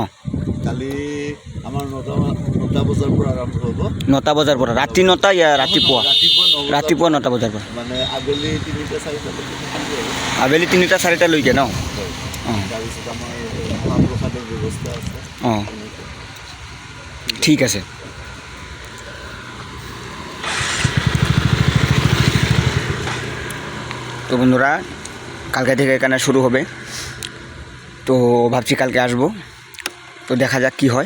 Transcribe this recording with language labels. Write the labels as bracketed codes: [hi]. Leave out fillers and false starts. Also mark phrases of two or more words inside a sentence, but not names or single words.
[as] কালি আমাৰ 9টা বজাৰ পৰা আৰম্ভ হ'ব। 9টা বজাৰ পৰা ৰাতি 9টা ইয়া ৰাতিপুৱা? ৰাতিপুৱা 9টা বজাৰ পৰা মানে আবেলি 3টা 4টালৈকে থাকিব আৰু। আবেলি 3টা 4টালৈকে ন? তাৰপিছত আমাৰ মহাপ্ৰসাদৰ ব্যৱস্থা আছে অঁ তেনেকৈ। ঠিক আছে। [bn] তো বন্ধুরা কালকে থেকে এখানে শুরু হবে, তো ভাবছি কালকে আসবো, তো দেখা যাক কি হয়।